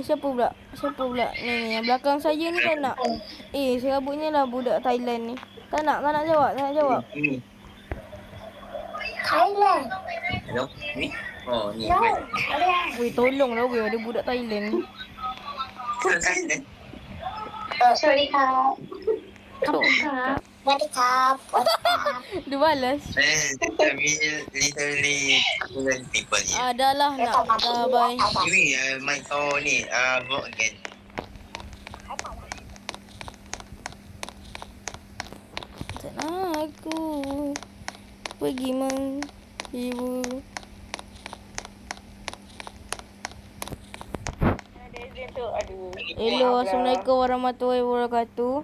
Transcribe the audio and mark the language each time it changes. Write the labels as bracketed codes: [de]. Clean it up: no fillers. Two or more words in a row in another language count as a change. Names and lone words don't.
[ms] Ni yang belakang saya ni tak nak. Serabutnya lah budak Thailand ni. Tak nak jawab. Ini. Thailand. Hello? Ni? Oh, ni. Weh, tolonglah weh, ada budak Thailand ni. Thailand. [th] สวัสดีครับ [ms] Dia balas. [en] Literally Thailand people here. [ms] Dah lah nak. Dah bye. Ini mic kau ni, [en] vote again. [ms] Tak nak aku pergi menghibur. [ar] Hello, السلام عليكم ورحمة الله وبركاته.